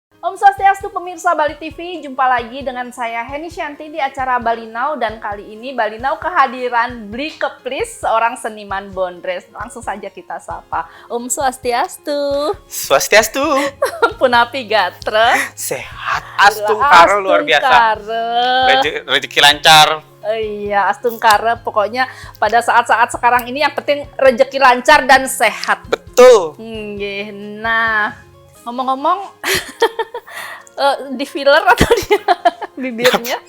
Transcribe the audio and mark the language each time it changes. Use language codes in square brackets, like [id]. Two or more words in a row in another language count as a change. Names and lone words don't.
[id] Om Swastiastu pemirsa Bali TV, jumpa lagi dengan saya Heni Shanti di acara Bali Now, dan kali ini Bali Now kehadiran Bli Keplis, seorang seniman bondres. Langsung saja kita sapa. Om Swastiastu. Swastiastu. [ban] Punapi gatra. [id] Sehat. Astungkara luar biasa. Rezeki lancar. Iya, astungkara. Pokoknya pada saat-saat sekarang ini yang penting rezeki lancar dan sehat. Betul. Nah, ngomong-ngomong, di filler atau di bibirnya?